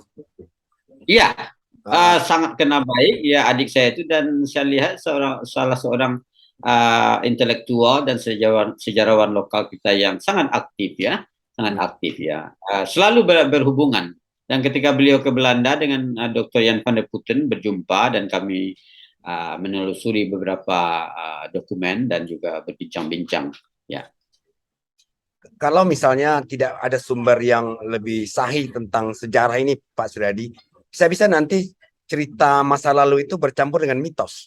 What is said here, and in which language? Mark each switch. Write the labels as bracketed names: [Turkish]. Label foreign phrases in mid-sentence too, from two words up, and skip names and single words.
[Indonesian] Iya, sangat kenal baik ya adik saya itu, dan saya lihat salah seorang intelektual dan sejarawan lokal kita yang sangat aktif ya, selalu berhubungan. Dan ketika beliau ke Belanda dengan Dr. Jan van der Putten berjumpa, dan kami menelusuri beberapa dokumen dan juga berbincang-bincang. Ya. Kalau misalnya tidak ada sumber yang lebih sahih tentang sejarah ini, Pak Suryadi, bisa nanti cerita masa lalu itu bercampur dengan mitos.